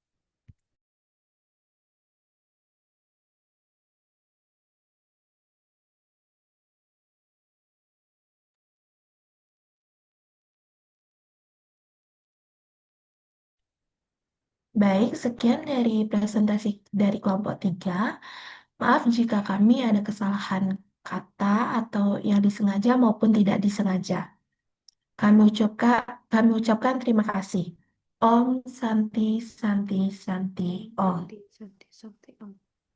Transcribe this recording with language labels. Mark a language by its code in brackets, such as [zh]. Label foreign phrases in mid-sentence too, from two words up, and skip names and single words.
[id] Baik, sekian dari presentasi dari kelompok 3. Maaf jika kami ada kesalahan kata atau yang disengaja maupun tidak disengaja. Kami ucapkan terima kasih. [sa] ॐ शान्तिः शान्तिः शान्तिः ॐ. शान्तिः शान्तिः शान्तिः ॐ.